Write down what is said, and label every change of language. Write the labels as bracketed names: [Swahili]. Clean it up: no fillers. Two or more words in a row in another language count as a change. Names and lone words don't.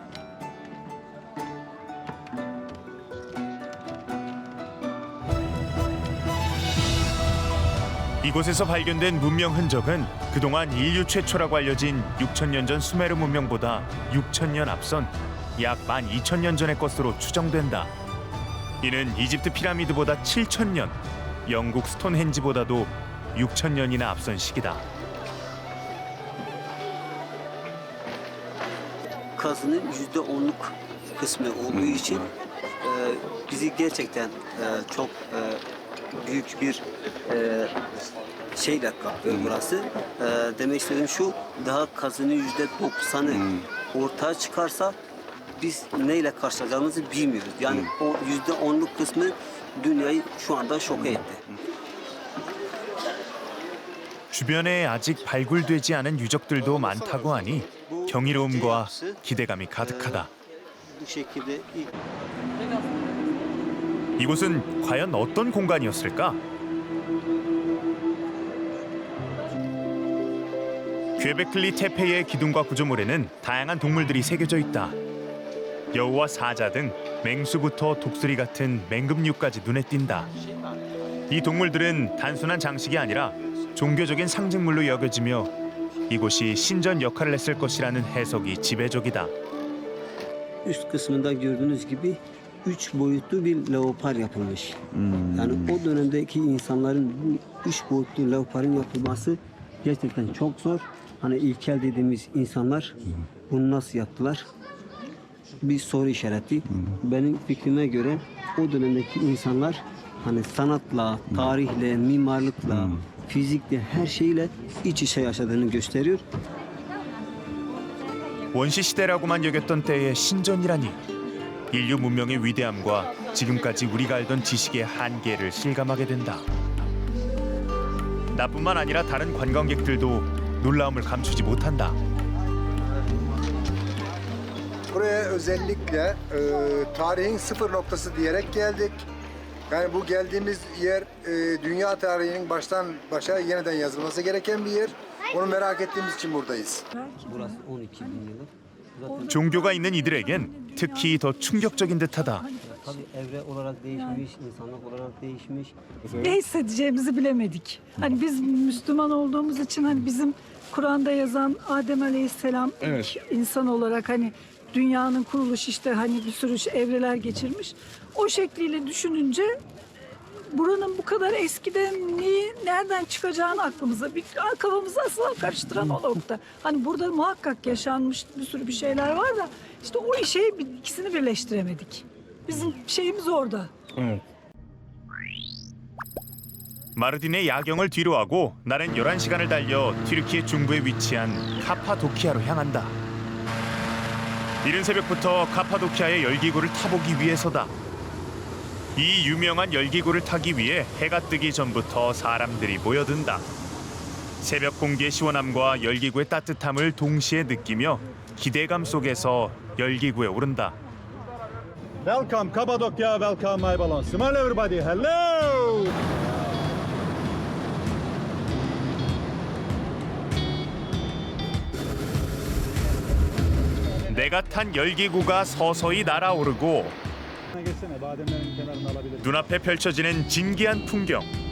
[Korean] 이곳에서 발견된 문명 흔적은 그동안 인류 최초라고 알려진 6,000년 전 수메르 문명보다 6,000년 앞선 약 12,000년 전의 것으로 추정된다. 이는 이집트 피라미드보다 7,000년, 영국 스톤헨지보다도 6,000년이나 앞선 시기다. [Turkish] Kazının %10'luk kısmı olduğu için bizi gerçekten çok büyük bir şeyle kaplıyor burası. Demek istediğim şu, daha kazının %90'ı ortaya çıkarsa biz neyle karşılayacağımızı bilmiyoruz. Yani o %10'luk kısmı dünyayı şu anda şoke etti. [Korean] 주변에 아직 발굴되지 않은 유적들도 많다고 하니 경이로움과 기대감이 가득하다. [Turkish] Bu şekilde ilk [Korean] 이곳은 과연 어떤 공간이었을까? 퀘베클리 테페이의 기둥과 구조물에는 다양한 동물들이 새겨져 있다. 여우와 사자 등 맹수부터 독수리 같은 맹금류까지 눈에 띈다. 이 동물들은 단순한 장식이 아니라 종교적인 상징물로 여겨지며 이곳이 신전 역할을 했을 것이라는 해석이 지배적이다. [Turkish] üst kısmında gördüğünüz gibi 3 boyutlu bir leopar yapılmış. Yani o dönemdeki insanların bu 3 boyutlu leoparın yapılması gerçekten çok zor. Hani ilkel dediğimiz insanlar bunu nasıl yaptılar? Bir soru işareti. Benim fikrime göre o dönemdeki insanlar hani sanatla, tarihle, mimarlıkla, fizikle her şeyle iç içe yaşadığını gösteriyor. [Korean] 원시 시대라고만 여겼던 때의 신전이라니 인류 문명의 위대함과 지금까지 우리가 알던 지식의 한계를 실감하게 된다. 나뿐만 아니라 다른 관광객들도 놀라움을 감추지 못한다. [Turkish] Buraya özellikle tarihin sıfır noktası diyerek geldik. Yani bu geldiğimiz yer dünya tarihinin baştan başa yeniden yazılması gereken bir yer. Onu merak ettiğimiz için buradayız. Burası 12 bin yıllık. [Korean] 종교가 있는 이들에겐 특히 더 충격적인 듯하다. [Turkish] Tabii evre olarak değişmiş, insanlık olarak değişmiş. Ne hissedeceğimizi bilemedik. Hani biz Müslüman olduğumuz için hani bizim Kur'an'da yazan Adem Aleyhisselam ilk insan olarak hani dünyanın kuruluşu işte hani bir sürü evreler geçirmiş. O şekliyle düşününce buranın bu kadar eskiden nereden çıkacağını aklımıza, kafamızı asla karıştıran o nokta. Hani burada muhakkak yaşanmış bir sürü bir şeyler var da işte o ikisini birleştiremedik. Bizim şeyimiz orada. [Korean] 마르딘의 야경을 뒤로하고 나는 11시간을 달려 튀르키예 중부에 위치한 카파도키아로 향한다. 이른 새벽부터 카파도키아의 열기구를 타보기 위해서다. 이 유명한 열기구를 타기 위해 해가 뜨기 전부터 사람들이 모여든다. 새벽 공기의 시원함과 열기구의 따뜻함을 동시에 느끼며 기대감 속에서 열기구에 오른다. [English] Welcome Kapadokya, welcome my balloon. Smile everybody, hello! [Korean] 내가 탄 열기구가 서서히 날아오르고 눈앞에 펼쳐지는 진기한 풍경.